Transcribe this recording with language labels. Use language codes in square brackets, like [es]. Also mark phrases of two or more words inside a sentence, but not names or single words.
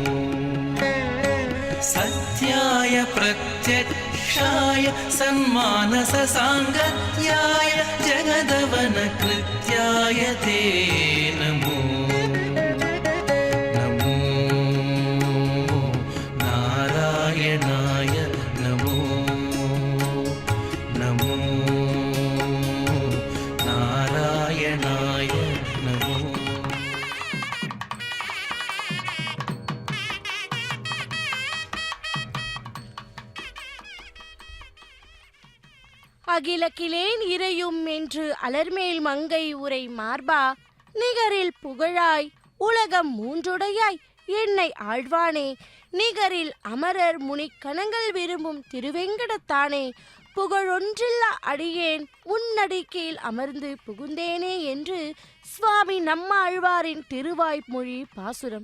[sa] सत्याय प्रत्यक्षाय सन्मानस सांगत्याय जगदवन कृत्याय ते नमो नमो नारायणाय नमो नमो नारायणाय नमो [ta] அகிலக்கிலேன் இறையும் என்று அலர்மேல் மங்கை உரை மார்பா நிகரில் புகழாய் உலகம் மூன்றுடையாய் என்னை ஆழ்வானே நிகரில் அமரர் முனிக்கணங்கள் விரும்பும் திருவெங்கடத்தானே புகழொன்றில்லா அடியேன் உன்னடிக்கையில் அமர்ந்து புகுந்தேனே என்று சுவாமி நம்மாழ்வாரின் திருவாய்மொழி பாசுரம்.